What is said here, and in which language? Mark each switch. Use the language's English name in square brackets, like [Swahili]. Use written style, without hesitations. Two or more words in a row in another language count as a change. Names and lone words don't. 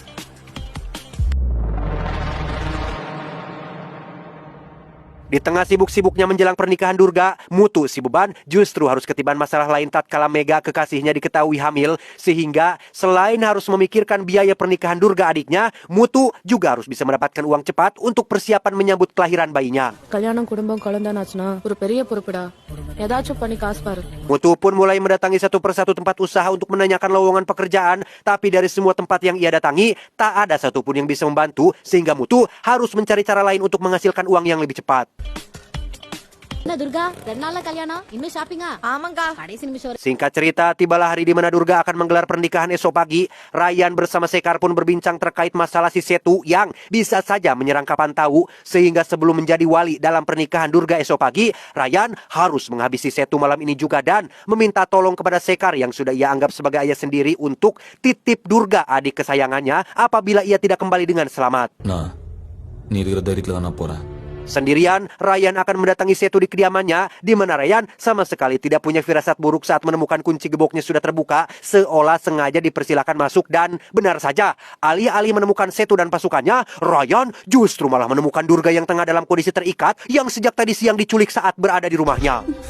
[Indonesian] Di tengah sibuk-sibuknya menjelang pernikahan Durga, Mutu si beban justru harus ketiban masalah lain tatkala Mega kekasihnya diketahui hamil. Sehingga selain harus memikirkan biaya pernikahan Durga adiknya, Mutu juga harus bisa mendapatkan uang cepat untuk persiapan menyambut kelahiran bayinya. [Tamil] கல்யாணம் குடும்பம் குழந்தைனாச்சுனா ஒரு பெரிய பொறுப்புடா. ஏதாச்சும் பண்ணி காசு பாரு. [Indonesian] Mutu pun mulai mendatangi satu persatu tempat usaha untuk menanyakan lowongan pekerjaan. Tapi dari semua tempat yang ia datangi, tak ada satupun yang bisa membantu. Sehingga Mutu harus mencari cara lain untuk menghasilkan uang yang lebih cepat. [Tamil] என்ன துர்கா 2 நாள்ல கல்யாணம் இன்னும் ஷாப்பிங்கா ஆமாங்கா கடைசி நிமிஷம் [Indonesian] Singkat cerita, tibalah hari di mana Durga akan menggelar pernikahan esok pagi. Ryan bersama Sekar pun berbincang terkait masalah si Setu yang bisa saja menyerang kapan tahu. Sehingga sebelum menjadi wali dalam pernikahan Durga esok pagi, Ryan harus menghabisi Setu malam ini juga dan meminta tolong kepada Sekar yang sudah ia anggap sebagai ayah sendiri untuk titip Durga adik kesayangannya apabila ia tidak kembali dengan selamat. [Tamil] நான் நீ இருக்கிற தைரியத்துல தான் நான் போறேன். [Indonesian] Sendirian, Ryan akan mendatangi Setu di kediamannya, di mana Ryan sama sekali tidak punya firasat buruk saat menemukan kunci geboknya sudah terbuka, seolah sengaja dipersilakan masuk dan benar saja, alih-alih menemukan Setu dan pasukannya, Ryan justru malah menemukan Durga yang tengah dalam kondisi terikat, yang sejak tadi siang diculik saat berada di rumahnya.